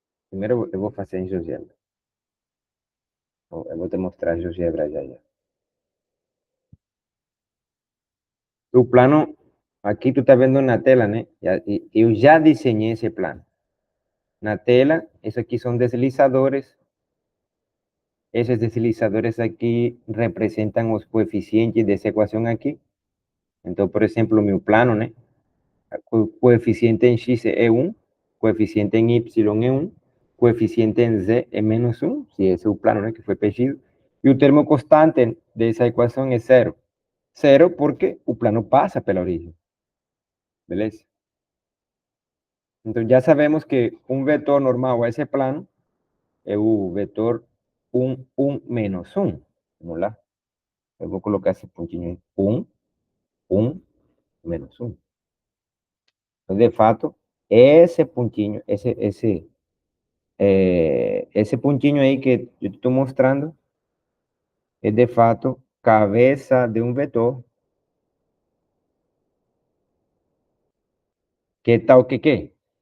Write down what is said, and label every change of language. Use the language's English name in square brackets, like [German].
[Portuguese] Primeiro eu vou fazer em GeoGebra. Eu vou te mostrar GeoGebra já. O plano, aqui tu tá vendo na tela, né? Eu já desenhei esse plano. Na tela, isso aqui são deslizadores. [Spanish] Esos deslizadores aquí representan los coeficientes de esa ecuación aquí. Entonces, por ejemplo, mi plano, ¿no? Coeficiente en x es 1, coeficiente en y es 1, coeficiente en z es menos 1, si ese es un plano, ¿no? Que fue pedido. Y el termo constante de esa ecuación es 0. 0 porque el plano pasa por la orilla. [Portuguese] ¿Beleza? [Spanish] Entonces ya sabemos que un vector normal a ese plano es un vector 1 menos 1. [Portuguese] Vamos lá. Eu vou colocar esse pontinho aí. 1 menos 1. Então, de fato, esse pontinho, esse pontinho aí que eu estou mostrando, é de fato cabeça de um vetor que tal que?